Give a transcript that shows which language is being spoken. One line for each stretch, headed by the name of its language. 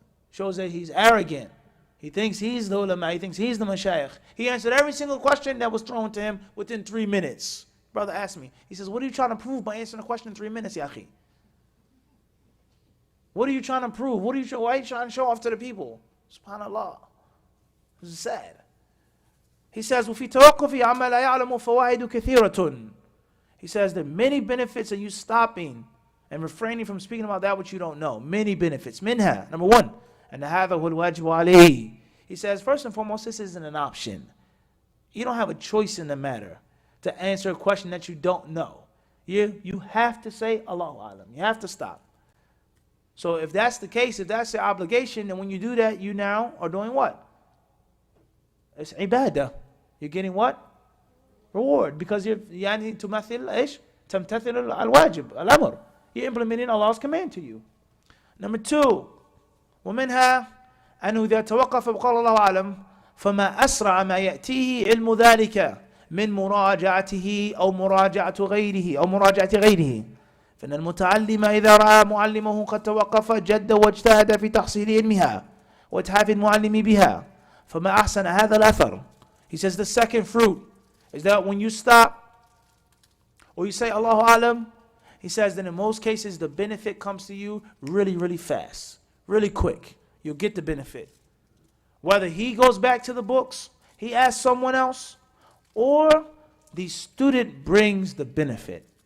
English: Shows that he's arrogant. He thinks he's the ulama, he thinks he's the mashayikh. He answered every single question that was thrown to him within 3 minutes. Brother asked me, he says, what are you trying to prove by answering a question in 3 minutes, ya akhi? What are you trying to prove? Why are you trying to show off to the people? SubhanAllah. This is sad. He says,
Arabic: وَفِي تَوَقُّفِ عَمَّا لَا يَعْلَمُ فَوَائِدُ كَثِيرَةٌ.
English: He says there are many benefits of you stopping and refraining from speaking about that which you don't know. Many benefits. Minha, number 1. And
Arabic: هَذَا هُوَ الْوَاجِبُ عَلَيْهِ.
English: He says, first and foremost, this isn't an option. You don't have a choice in the matter to answer a question that you don't know. You have to say Allahu Alam. You have to stop. So if that's the case, if that's the obligation, then when you do that, you now are doing what? It's ibadah. You're getting what? Reward. Because you're
Arabic: تمثل إيش؟ تمتثل الواجب الأمر.
English: You're implementing Allah's command to you. Number 2,
Arabic: ومنها أنه إذا توقف وقال الله أعلم فما أسرع ما يأتيه علم ذلك من مراجعته أو مراجعة غيره فإن المتعلم إذا رأى معلمه قد توقف جد واجتهد في تحصيل علمها وإتحاف المعلم بها فما أحسن هذا الأثر.
English: He says the second fruit is that when you stop or you say Allahu Alam, he says that in most cases the benefit comes to you really, really fast, really quick. You'll get the benefit. Whether he goes back to the books, he asks someone else, or the student brings the benefit.